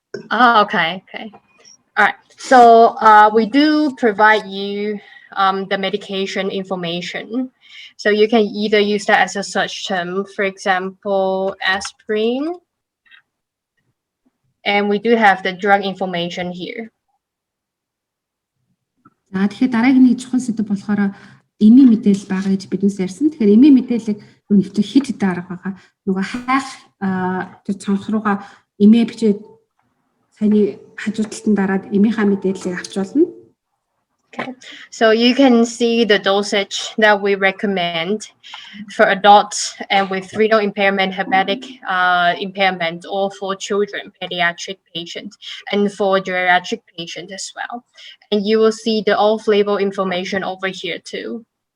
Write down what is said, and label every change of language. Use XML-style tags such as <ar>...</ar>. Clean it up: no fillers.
<en>Oh, okay. All right. So we do provide you the medication information. So you can either use that as a search term, for example, aspirin. And we do have the drug information here.</en> <mn>За тэгэхээр дараагийн нэг чухал сэдв болохоор эмийн мэдээлэл байгаа гэж биднээс ярьсан. Тэгэхээр эмийн мэдээллийг нэгтгэх хэд хэдэн арга байгаа. Нөгөө хайх тэр цонх руугаа эмээ бичээд саяны хажуу талд нь дараад эмийнхаа мэдээллийг авч болно.</mn> <en>Okay, so you can see the dosage that we recommend for adults and with renal impairment, hepatic impairment, or for children, pediatric patients, and for geriatric patients as well. And you will see the off-label information over here too.</en>